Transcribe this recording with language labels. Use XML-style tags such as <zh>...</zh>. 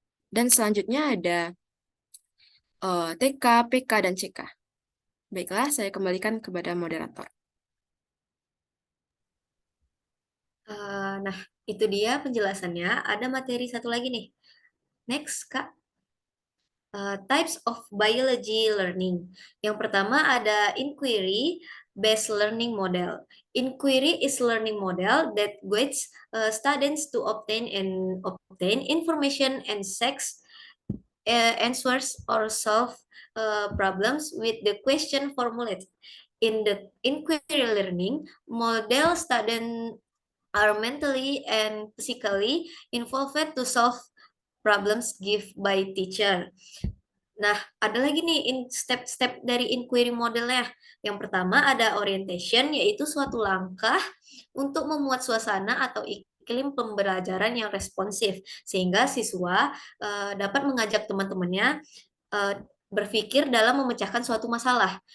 <id>Dan selanjutnya ada TK, PK, dan CK. Baiklah, saya kembalikan kepada moderator. Nah, itu dia penjelasannya. Ada materi satu lagi nih. Next, Kak.</id> <en>Types of biology learning.</en> <id>Yang pertama ada</id> <en>inquiry-based learning model. Inquiry is learning model that guides students to obtain information and answers or solve problems with the question formulated. In the inquiry learning model, students are mentally and physically involved to solve problems given by teacher.</en> <id>Nah, ada lagi nih step-step dari inquiry modelnya. Yang pertama ada orientation, yaitu suatu langkah untuk memuat suasana atau iklim pembelajaran yang responsif, sehingga siswa dapat mengajak teman-temannya uh, berpikir dalam memecahkan suatu masalah.</id>